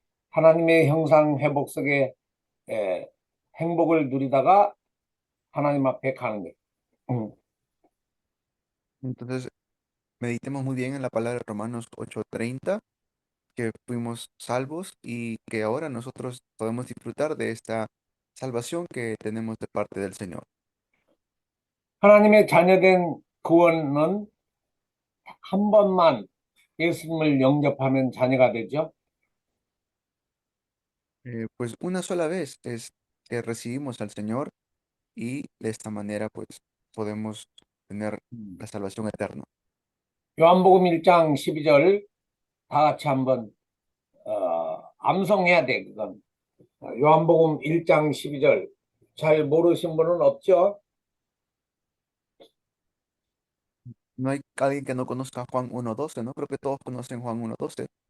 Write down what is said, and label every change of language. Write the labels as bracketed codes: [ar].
[ko] 하나님의 형상 회복 속에 행복을 누리다가 하나님 앞에 가는 거예요. [es] Entonces, meditemos muy bien en la palabra de Romanos 8:30, que fuimos salvos y que ahora nosotros podemos disfrutar de esta salvación que tenemos de parte del Señor. [ko] 하나님의 자녀된 구원은 한 번만 예수님을 영접하면 자녀가 되죠. [es] Pues una sola vez es que recibimos al Señor y de esta manera pues podemos tener la salvación eterna. [ko] 요한복음 1장 12절 다 같이 한번 암송해야 돼, 그건. 요한복음 1장 12절 잘 모르신 분은 없죠? [es] No hay alguien que no conozca Juan 1:12, ¿no? Creo que todos conocen Juan 1:12.